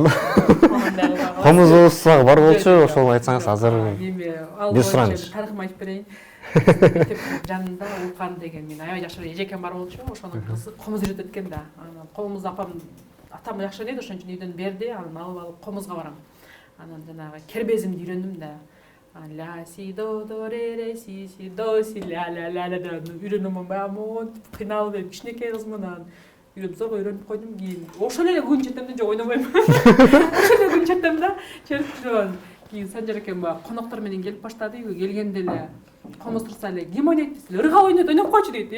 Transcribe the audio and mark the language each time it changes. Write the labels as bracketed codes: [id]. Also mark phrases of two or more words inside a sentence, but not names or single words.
[ky] Комуз болсо бар болчу, ошол айтсаңыз азыр бир сураныч. Тарыхымды айтып берейин. Мектептин жанында Улкан деген мен аябай жакшы эжекем бар болчу, ошонун кызы комуз үйрөтөт экен да. Анан комуз атам жакшы ойнойт, ошон үчүн үйдөн берди, анан алып комузга барам. Анан жанагы кербезимди үйрөндүм да. Ла си до ре ре си до си ля ля ля ля деп үйрөнөмүн баягы кыйналып кичинекей кызмын, анан үйрөнүп зор үйрөнүп койдум. Кийин ошол эле күн жетем да, жок ойнобойм. Ошол эле күн жетем да, чертип жүрөм. Кийин Санжар экем баягы коноктор менен келип баштады, үйгө келгенде эле комуз турса эле ким ойнойт десем, ыргал ойноп койчу дейт.